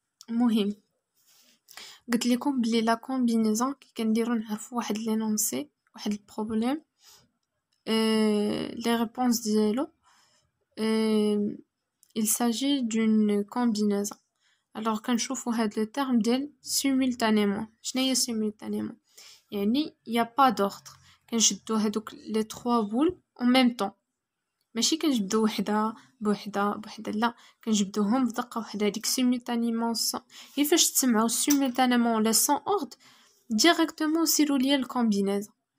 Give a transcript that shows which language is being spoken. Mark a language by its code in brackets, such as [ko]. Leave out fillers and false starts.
[ar] المهم قلت لكم بلي لا كومبينيزون كي كنديرو نعرفوا واحد لينونسي واحد البروبليم les réponses ديالو [fr] il s'agit d'une combinaison. [ar] الوغ كنشوفو هاد لو تيرم ديال simultanément. شناهي [fr] simultanément؟ [ar] يعني [fr] y a pas d'ordre. [ar] كنشدو هادوك لي 3 بول [fr] en même temps. [ar] ماشي كنجبدو وحده بوحده لا، كنجبدوهم بدقه وحده. هاديك simultanément هي فاش تسمعو simultanément ولا [fr] sans ordre [ar] ديريكتومون سيرو ليا الكومبينيزون.